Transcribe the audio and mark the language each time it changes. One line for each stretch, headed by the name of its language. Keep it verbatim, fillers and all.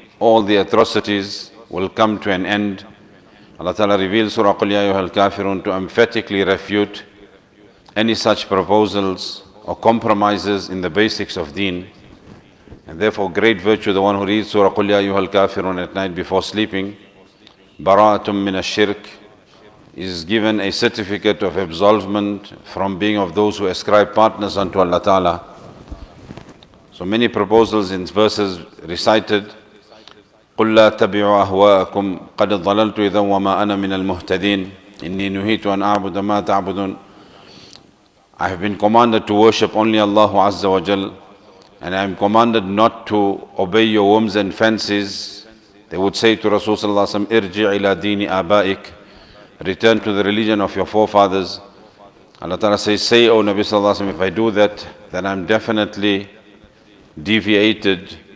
English: All the atrocities will come to an end. Allah Ta'ala reveals Surah Qul Ya Ayyuhal Kafirun to emphatically refute any such proposals or compromises in the basics of deen. And therefore great virtue, the one who reads Surah Qul Ya Ayyuhal Kafirun at night before sleeping, Bara'atum min ash-shirk, is given a certificate of absolvement from being of those who ascribe partners unto Allah Ta'ala. So many proposals in verses recited,
Arabic: قُلْ لَا تَبِعُوا أَهْوَاءَكُمْ قَدْ ضَلَلْتُ إِذًا وَمَا أَنَا مِنَ الْمُهْتَدِينَ إِنِّي نُهِيتُ أَنْ أَعْبُدَ مَا تَعْبُدُونَ.
English: I have been commanded to worship only Allah Azza wa Jal, and I am commanded not to obey your whims and fancies. They would say to Rasul Sallallahu Alaihi Wasallam,
Arabic: Irji' ila dini abaik,
English: return to the religion of your forefathers. Allah Ta'ala says, say, O Nabi Sallallahu Alaihi Wasallam, if I do that, then I am definitely deviated.